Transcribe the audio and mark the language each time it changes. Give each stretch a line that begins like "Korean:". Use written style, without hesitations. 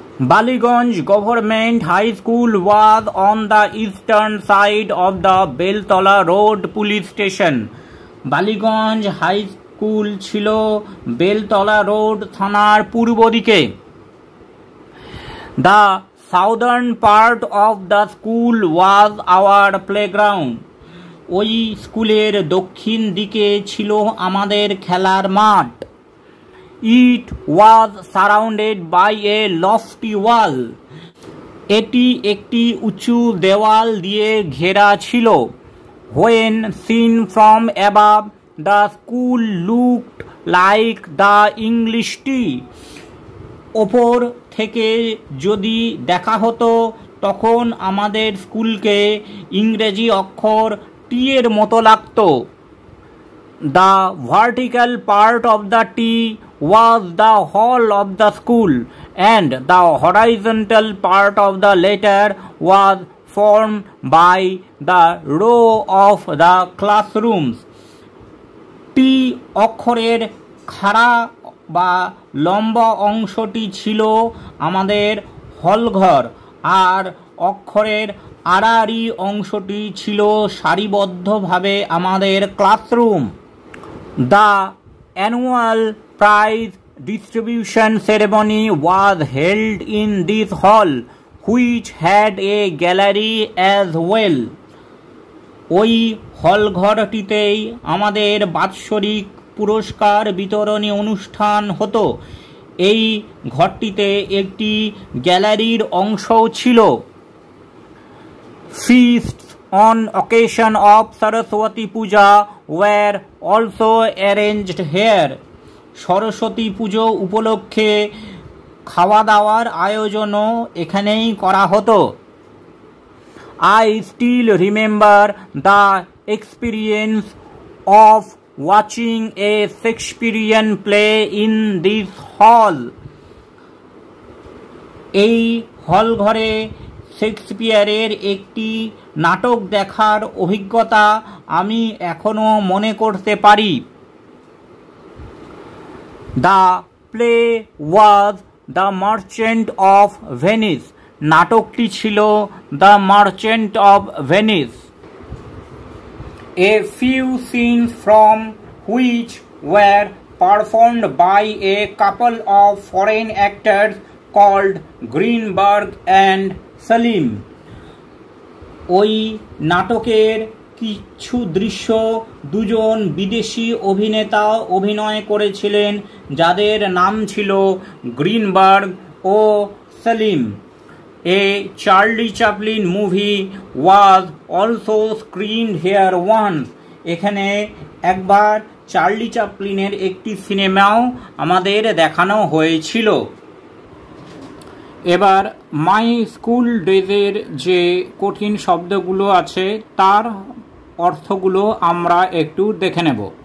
English: Ballygunge Government High School was on the eastern side of the Beltola Road Police Station.
Bangla: Ballygunge high school ছিল Beltala road থানার পূর্ব দিকে।
English: The southern part of the school was our playground.
Bangla: ওই স্কুলের দক্ষিণ দিকে ছিল আমাদের খেলার মাঠ।
English: It was surrounded by a lofty wall.
Bangla: এটি একটি উঁচু দেওয়াল দিয়ে ঘেরা ছিল।
English: When seen from above, the school looked like the English T.
Bangla: ওপর থেকে যদি দেখা হতো তখন আমাদের স্কুলকে ইংরেজি অক্ষর টি এর মতো লাগতো।
English: The vertical part of the T was the hall of the school and the horizontal part of the letter was formed by the row of the classrooms.
Bangla: T অক্ষরের খাড়া বা লম্বা অংশটি ছিল আমাদের হলঘর আর অক্ষরের আড়াআড়ি অংশটি ছিল সারিবদ্ধভাবে আমাদের classroom.
English: The annual prize distribution ceremony was held in this hall, which had a gallery as well.
Bangla: ওই হলঘরটিতেই আমাদের বাৎসরিক পুরস্কার বিতরণী অনুষ্ঠান হতো। এই ঘরটিতে একটি গ্যালারির অংশও ছিল।
English: Feasts on occasion of Saraswati Puja were also arranged here.
Bangla: Saraswati পুজো উপলক্ষে খাওয়া দাওয়ার আয়োজনও এখানেই করা হতো।
English: I still remember the experience of watching a Shakespearean play in this hall.
Bangla: এই হল ঘরে শেক্সপিয়ারের একটি নাটক দেখার অভিজ্ঞতা আমি এখনো মনে করতে পারি।
English: The play was The Merchant of Venice.
Bangla: নাটকটি ছিল The Merchant of Venice.
English: A few scenes from which were performed by a couple of foreign actors called Greenberg and Salim.
Bangla: ওই নাটকের কিছু দৃশ্য দুজন বিদেশি অভিনেতা অভিনয় করেছিলেন যাদের নাম ছিল Greenberg O Selim.
English: A Charlie Chaplin movie was also screened here once.
Bangla: এখানে একবার চার্লি চ্যাপলিনের একটি সিনেমাও আমাদের দেখানো হয়েছিল। এবার মাই স্কুল ডেজের যে কঠিন শব্দগুলো আছে তার অর্থগুলো আমরা একটু দেখে নেব।